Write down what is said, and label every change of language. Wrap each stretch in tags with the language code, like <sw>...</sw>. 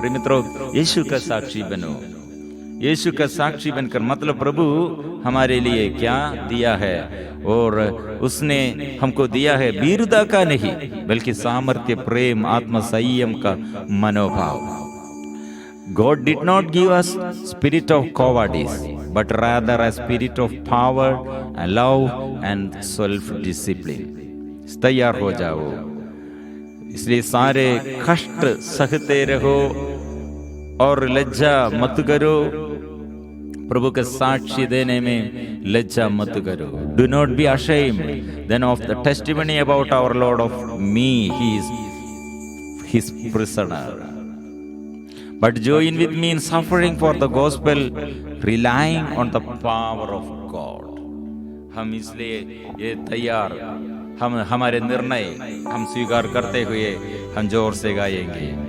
<hi>प्रिय मित्रों, यीशु का साक्षी बनो। यीशु का साक्षी बनकर, मतलब प्रभु हमारे लिए क्या दिया है, और उसने हमको दिया है वीरता का नहीं, बल्कि सामर्थ्य, प्रेम, आत्म संयम का मनोभाव।</hi> <en>God did not give us spirit of cowardice, but rather a spirit of power and love and self-discipline.</en> <hi>तैयार हो जाओ। इसलिए सारे कष्ट सहते रहो और लज्जा मत करो। प्रभु का साक्षी देने में लज्जा मत करो।</hi> <en>Do not be ashamed then of the testimony about our Lord of me, he is his prisoner. But join with me in suffering for the gospel, relying on the power of God.</en> <hi>हम इसलिए ये तैयार, हम हमारे निर्णय हम स्वीकार करते हुए हम जोर से गाएंगे।</hi>